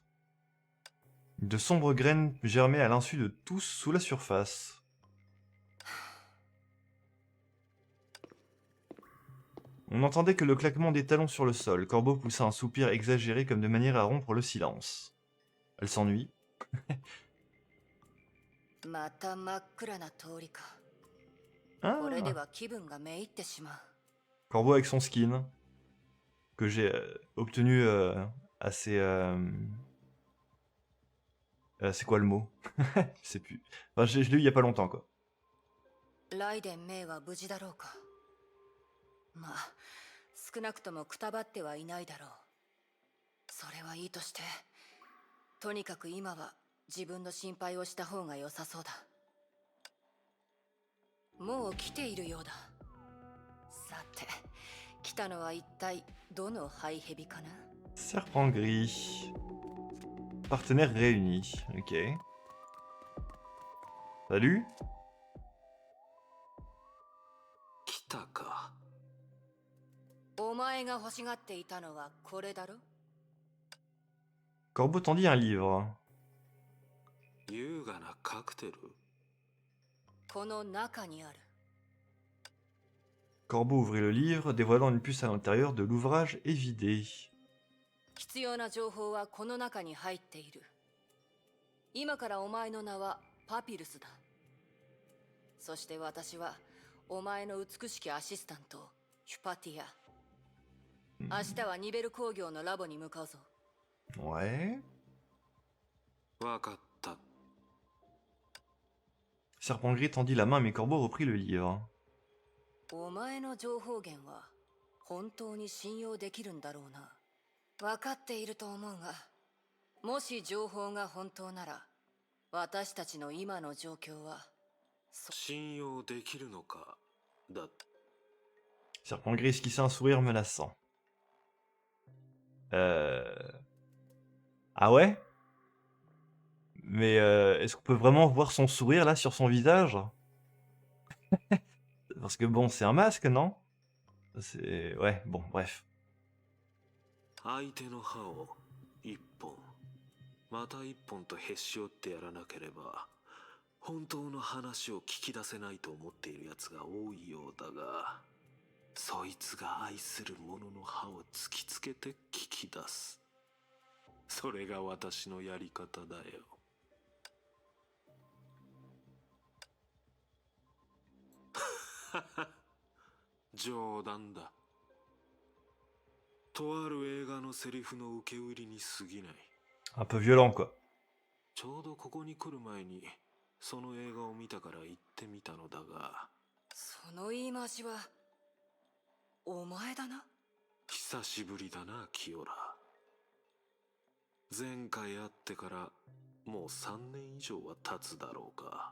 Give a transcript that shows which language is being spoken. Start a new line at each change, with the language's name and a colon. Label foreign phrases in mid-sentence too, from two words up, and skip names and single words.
French: De sombres graines germaient à l'insu de tous sous la surface. On n'entendait que le claquement des talons sur le sol. Corbeau poussa un soupir exagéré comme de manière à rompre le silence. Elle s'ennuie.
Japanese: また真っ暗な通りか。これで Ah は気分がめいってしまう。
French: Corbeau avec son skin, que j'ai obtenu assez... c'est quoi le mot? Je sais plus. Enfin, je l'ai eu il y a pas longtemps, quoi.
Japanese: ライデン・メイは無事だろうか。まあ、少なくともくたばってはいないだろう。それはいいとして、とにかく今は自分の心配をした方が良さそうだ。もう来ているようだ。さて、来たのは一体どのハイヘビかな。
French: Serpent gris. Partenaires réunis. Ok. Salut.
Japanese: 来たか。お前が欲しがっていたのはこれだろ。
French: Corbeau tendit un livre.
Japanese: 優雅なカクテル。この中にある。
French: Corbeau ouvrit le livre, dévoilant une puce à l'intérieur de l'ouvrage évidé.
Japanese: 必要な情報はこの中に入っている。今からお前の名はパピルスだ。そして私はお前の美しきアシスタント、ヒュパティア。明日はニベル工業のラボに向かうぞ。
French: Ouais.
Japanese: わかった。
French: Serpent gris tendit la main, mais Corbeau reprit le livre.
Japanese: お前の情報源は本当に信用できるんだろうな。分かっていると思うが、もし情報が本当なら、私たちの今の状況は信用できるのか。だ。
French: Serpent gris esquissa un sourire menaçant. Ah ouais? Mais est-ce qu'on peut vraiment voir son sourire là sur son visage? Parce que bon, c'est un masque, non? C'est... Ouais, bon, bref.
Japanese: 相手の歯を一本、また一本とへし折ってやらなければ、本当の話を聞き出せないと思っているやつが多いようだが、そいつが愛する者の歯を突きつけて聞き出す。それが私のやり方だよ。冗談だ。とある映画のセリフの受け売りに過ぎない。
French: Un peu violent, quoi.
Japanese: ちょうどここに来る前にその映画を見たから行ってみたのだが、その言い回しはお前だな。久しぶりだな、キオラ。前回会ってからもう3年以上は経つだろうか。